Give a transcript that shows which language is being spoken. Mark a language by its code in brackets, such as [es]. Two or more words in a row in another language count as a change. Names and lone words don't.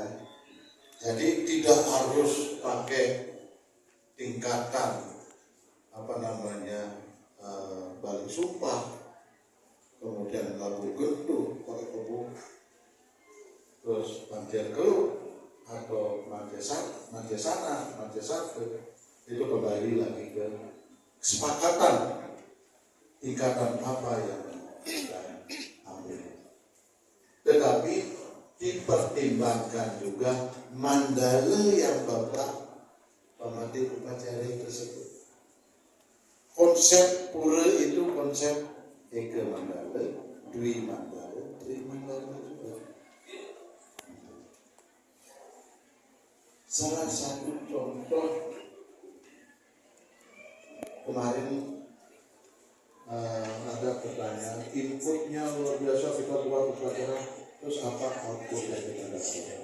[id] Jadi tidak harus pakai tingkatan balik sumpah, kemudian labu genduh pakai kebu, terus manjer keluh atau manjer sana, itu kembali lagi ke kesepakatan ikatan apa yang kita ambil. Tetapi dipertimbangkan juga mandala yang Bapak pamati upacara tersebut. Konsep pura itu konsep eka mandala, dwi mandala, tri mandala juga. Salah satu contoh kemarin ada pertanyaan, inputnya luar biasa, kita buat upacara, terus apa output yang kita dapat?